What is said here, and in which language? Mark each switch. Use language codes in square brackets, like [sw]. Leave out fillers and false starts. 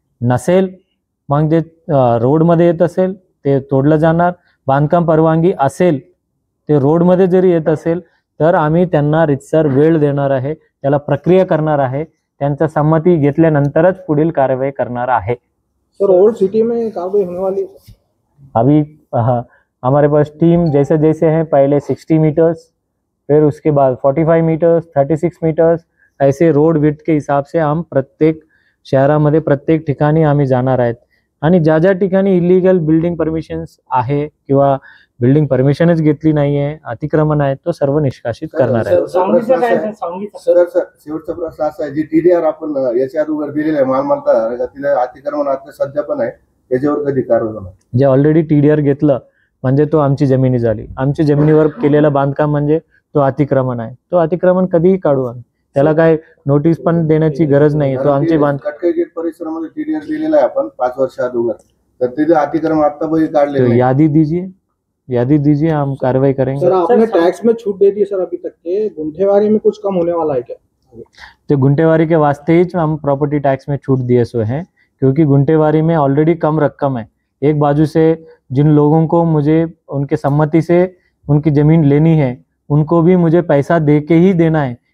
[mr] नसेल मग जे रोडमध्ये येत असेल ते तोडलं जाणार. बांधकाम परवानगी असेल, ते रोडमध्ये जरी येत असेल तर आम्ही त्यांना रितसर वेळ देणार आहे, त्याला प्रक्रिया करणार आहे, त्यांचा संमती घेतल्यानंतरच पुढील कारवाई करणार आहे. [hi] सर, ओल्ड सिटी में कार्रवाई होने वाली है? अभी हमारे पास टीम जैसे जैसे हैं, पहले 60 मीटर्स, फिर उसके बाद 45 मीटर्स, 36 मीटर्स, ऐसे रोड विड्थ के हिसाब से हम [mr] प्रत्येक शहरामध्ये प्रत्येक ठिकाणी आम्ही जाणार आहेत आणि ज्या ज्या ठिकाणी इलिगल बिल्डिंग परमिशन्स आहे किंवा बिल्डिंग परमिशनच घेतली नाही आहे, अतिक्रमण आहे, तो सर्व निष्कासित करणार आहे. सर, शेवटचा प्रश्न असा आहे, जी TDR आपण याच्या अगोदर दिलेला आहे मालमत्ता, तिला अतिक्रमण आता सध्या पण आहे, याच्यावर कधी कारवाई होणार? जे ऑलरेडी TDR घेतलं म्हणजे तो आमची जमिनी झाली. आमची जमिनीवर केलेलं बांधकाम म्हणजे तो अतिक्रमण आहे. तो अतिक्रमण कधीही काढू आम्ही, त्याला काय नोटीस पण देण्याची गरज नाही. तो आमची कटकई गेट परिसरामध्ये TDR दिलेला आहे आपण 5 वर्ष अगोदर, तर तिथे अतिक्रमण आता बही काढले. [hi] यादी दीजिए, हम कार्रवाई करेंगे. सर, आपने टैक्स में छूट दे दी सर अभी तक के, गुंठेवारी में कुछ कम होने वाला है क्या? तो गुंठेवारी के वास्ते ही हम प्रॉपर्टी टैक्स में छूट दिए सो हैं, क्योंकि गुंठेवारी में ऑलरेडी कम रकम है. एक बाजू से जिन लोगों को मुझे उनके सम्मति से उनकी जमीन लेनी है, उनको भी मुझे पैसा दे के ही देना है.